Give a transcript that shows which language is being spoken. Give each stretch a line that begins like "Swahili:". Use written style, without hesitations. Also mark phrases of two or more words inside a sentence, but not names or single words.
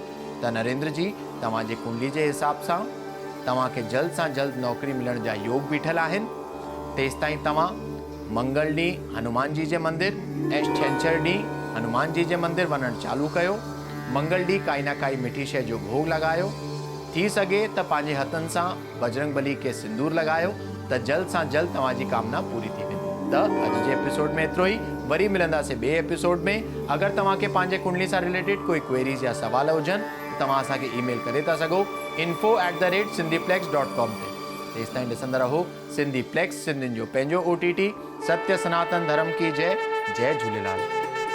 Sindhi: त नरेंद्र जी, तव्हांजे कुंडली जे हिसाब सां तव्हांखे जल्द सां जल्द नौकरी मिलण जा योग बीठल आहिनि। तेसिताईं तव्हां मंगल ॾींहुं हनुमान जी जे मंदिर ऐं छंछरु ॾींहुं हनुमान जी जे मंदिर वञणु चालू कयो। मंगल ॾींहुं काई न काई मिठी शइ जो भोग लॻायो। थी सघे त पंहिंजे हथनि सां बजरंग बली खे सिंदूर लॻायो त जल्द सां जल्द तव्हांजी कामना पूरी थी वेंदी। त अॼु जे एपिसोड में एतिरो ई। वरी मिलंदासीं ॿिए एपिसोड में। अगरि तव्हांखे पंहिंजे कुंडली सां रिलेटेड कोई क्वेरीज़ या सवाल हुजनि त तव्हां असांखे ईमेल करे था सघो info@sindhiplex.com ते। तेसिताईं ॾिसंदा रहो सिंधी प्लेक्स, सिंधियुनि जो पंहिंजो OTT।
Hindi: सत्य सनातन धर्म की जय। जय झूलेलाल।